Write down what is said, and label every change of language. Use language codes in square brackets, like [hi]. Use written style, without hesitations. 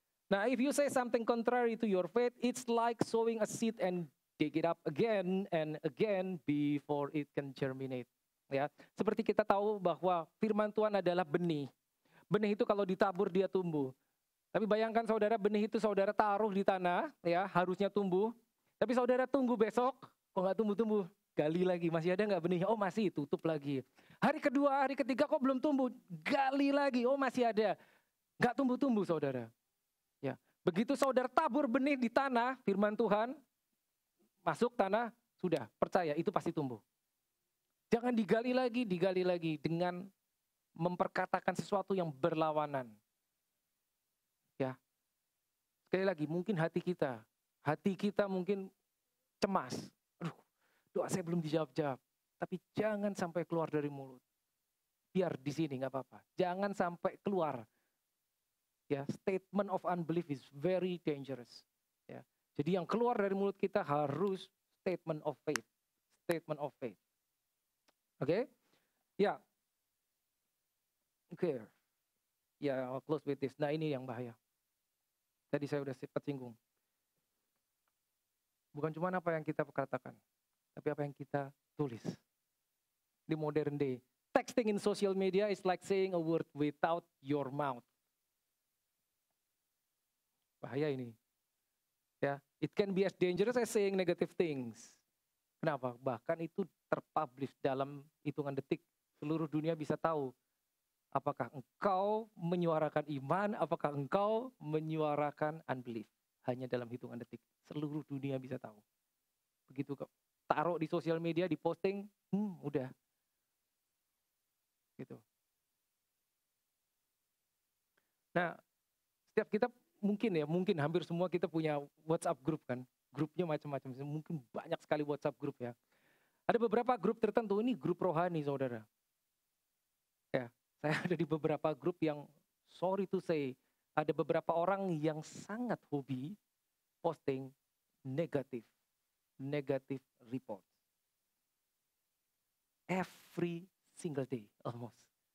[en] Nah, if you say something contrary to your faith, it's like sowing a seed and dig it up again and again before it can germinate. [id] Ya, seperti kita tahu bahwa firman Tuhan adalah benih. Benih itu kalau ditabur dia tumbuh. Tapi bayangkan saudara, benih itu saudara taruh di tanah, ya harusnya tumbuh. Tapi saudara tunggu besok, kok nggak tumbuh-tumbuh? Gali lagi, masih ada nggak benihnya? Oh masih, tutup lagi. Hari kedua, hari ketiga kok belum tumbuh? Gali lagi, oh masih ada. Nggak tumbuh-tumbuh saudara. Ya, begitu saudara tabur benih di tanah, firman Tuhan, masuk tanah, sudah, percaya, itu pasti tumbuh. Jangan digali lagi dengan memperkatakan sesuatu yang berlawanan. Ya, sekali lagi, mungkin hati kita mungkin cemas. Aduh, doa saya belum dijawab-jawab. Tapi jangan sampai keluar dari mulut. Biar di sini nggak apa-apa. Jangan sampai keluar. [en] Ya, statement of unbelief is very dangerous. [id] Ya, jadi yang keluar dari mulut kita harus statement of faith. Statement of faith. Oke? Ya. Oke. Ya, [en] I'll close with this. [id] Nah, ini yang bahaya. Tadi saya udah sempat singgung. Bukan cuma apa yang kita katakan, tapi apa yang kita tulis. [en] Di modern day, texting in social media is like saying a word without your mouth. [id] Bahaya ini. [en] Ya, it can be as dangerous as saying negative things. [id] Kenapa? Bahkan itu terpublish dalam hitungan detik. Seluruh dunia bisa tahu apakah engkau menyuarakan iman, apakah engkau menyuarakan unbelief. Hanya dalam hitungan detik. Seluruh dunia bisa tahu. Begitu kok. Taruh di sosial media, di posting, udah. Gitu. Nah, setiap kita mungkin hampir semua kita punya WhatsApp group kan. Grupnya macam-macam. Mungkin banyak sekali WhatsApp group ya. Ada beberapa grup tertentu, ini grup rohani saudara. Ya. Saya ada di beberapa grup yang, [en] sorry to say, [id] ada beberapa orang yang sangat hobi posting negatif report. [en] Every single day, almost.